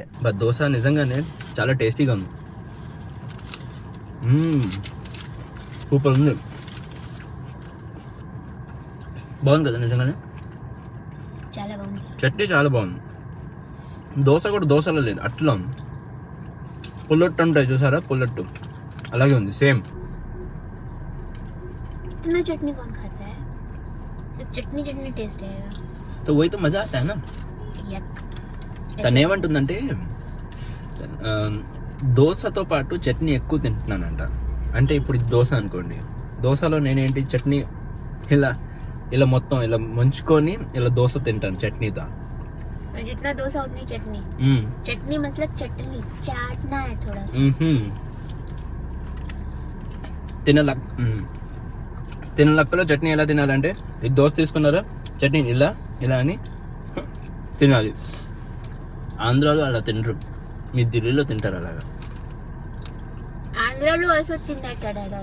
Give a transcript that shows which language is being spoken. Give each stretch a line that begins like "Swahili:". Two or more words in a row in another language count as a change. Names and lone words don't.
Telugu: బట్ దోశ నిజంగానే చాలా టేస్టీగా ఉంది. సూపర్ ఉంది, బాగుంది కదా నిజంగానే. చాలా బాగుంది. చట్నీ చాలా బాగుంది. దోశ కూడా దోశలో లేదు, అట్లా ఉంది. పుల్లట్టు ఉంటాయి చూసారా, పుల్లట్టు అలాగే ఉంది, సేమ్.
Hindi: इतना चटनी कौन खाता है? सिर्फ चटनी चटनी टेस्ट आएगा. तो वही तो मजा आता है ना.
Telugu: తను ఏమంటుందంటే దోశతో పాటు చట్నీ ఎక్కువ తింటున్నానంట. అంటే ఇప్పుడు దోశ అనుకోండి, దోశలో నేనేంటి చట్నీ ఇలా ఇలా మొత్తం ఇలా ముంచుకొని ఇలా దోశ తింటాను చట్నీతో.
Hindi: जितना डोसा उतनी चटनी. चटनी मतलब चटनी चाटना है थोड़ा सा.
Telugu: తినలక్కలో చట్నీ ఎలా తినాలంటే, ఇది దోశ తీసుకున్నారా, చట్నీ ఇలా ఇలా అని తినాలి. ఆంధ్రాలో అలా తినరు, మీ ఢిల్లీలో తింటారు అలాగా. ఆంధ్రాలో అసలు తిన్నట్టాడా?